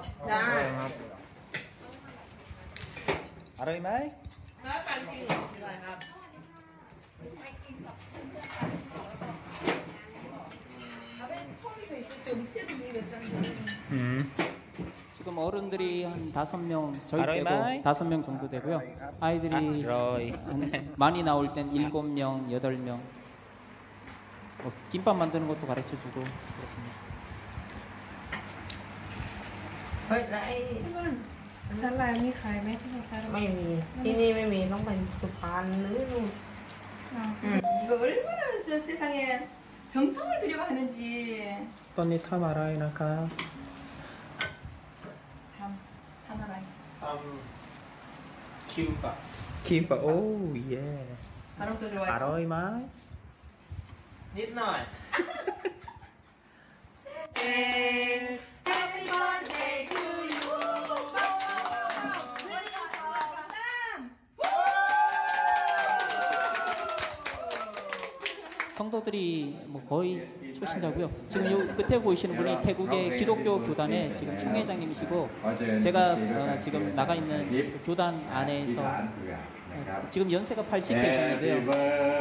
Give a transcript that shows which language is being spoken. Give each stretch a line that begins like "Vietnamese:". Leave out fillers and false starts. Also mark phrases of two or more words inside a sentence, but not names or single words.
Vietnamese: Dạ. Rồi mấy?
Korean: 지금 어른들이 한 5명, 저희 빼고 5명 정도 되고요. 아이들이 많이 나올 땐 7명, 8명. 김밥 만드는 것도 가르쳐주고 그렇습니다.
Thai: ซันลายมีขายไหมที่ไหนคะ ไม่มีที่นี่ไม่มีต้องไปสุพรรณหรือนู่น
Korean: 이거 얼마나 세상에 정성을 들여가 하는지
Thai: ตอนนี้ทำอะไรนะคะ ทำอะไร ทำคิมปะโอ้เย่
Korean: 바람도 들어와요
Thai: อร่อยไหมนิดหน่อย
English: Happy birthday to you
Korean: 성도들이 뭐 거의 초신자고요. 지금 요 끝에 보이시는 분이 태국의 기독교 교단의 지금 총회장님이시고 제가 지금 나가 있는 그 교단 안에서 지금 연세가 80 되셨는데요.